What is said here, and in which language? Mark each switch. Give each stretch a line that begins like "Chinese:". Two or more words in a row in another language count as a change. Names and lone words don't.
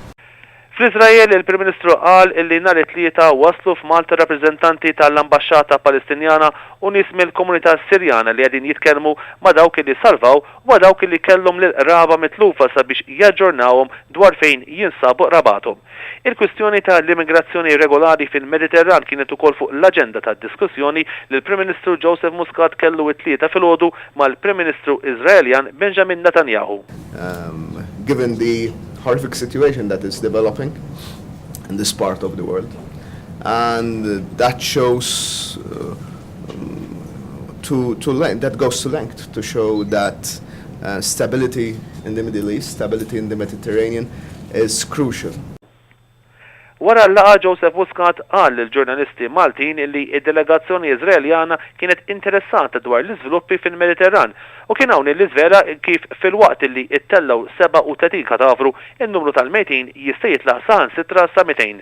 Maltese: Fl-Izrael il-Prim Ministru qal illi nhar it-tlieta waslu f'Malta rappreżentanti tal-Ambaxxata Palestinjana u nies mill-komunità Sirjana li qegħdin jitkellmu ma' dawk li salvaw u ma' dawk li kellhom lil qraba mitlufa sabiex jaġġornawhom dwar fejn jinsabu qrabathom. Il-kwistjoni tal-immigrazzjoni regolari fil-Mediterran kienet ukoll fuq l-aġenda tad-diskussjoni li l-Prim Ministru Muscat kellu t-tlieta filgħodu mal-Prim Ministru Iżraeljan Benjamin Netanyahu.
English: Given the horrific situation that is developing in this part of the world, and that shows that goes to length to show that stability in the Middle East, stability in the Mediterranean is crucial.
Maltese: Wara l-laqgħa Muscat qal lill-ġurnalisti Maltin li d-delegazzjoni Iżraeljana kienet interessata dwar l-iżviluppi fil-Mediterran u kien hawn li żvera kif filwaqt li ttellaw 37 kadavru in-numru tal-mejtin jista' jitlaq saħansitra sa 200.